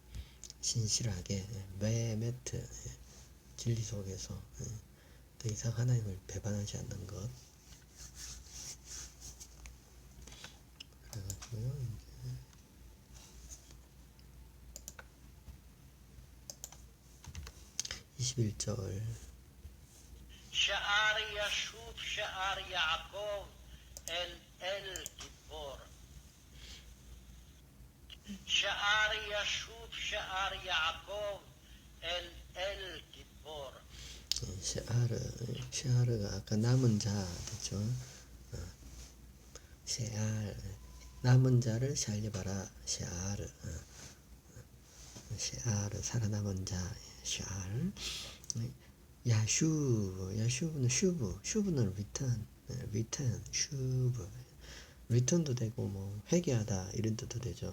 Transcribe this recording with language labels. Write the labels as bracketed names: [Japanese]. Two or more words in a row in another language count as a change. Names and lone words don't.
[Korean] 신실하게 베메트 진리 속에서 더 이상 하나님을 배반하지 않는 것. 그래가지고요. 21절 [Hebrew] שער ישוב שער יעקב אל גיבור. שער ישוב שער יעקב אל גיבור. [Korean] 샤르가 아까 남은 자 됐죠. 샤르 남은 자를 살려봐라. 샤르 살아남은 자 샤르 야슈브는 슈브는 리턴 슈브 리턴도 되고 뭐 회개하다 이런 뜻도 되죠.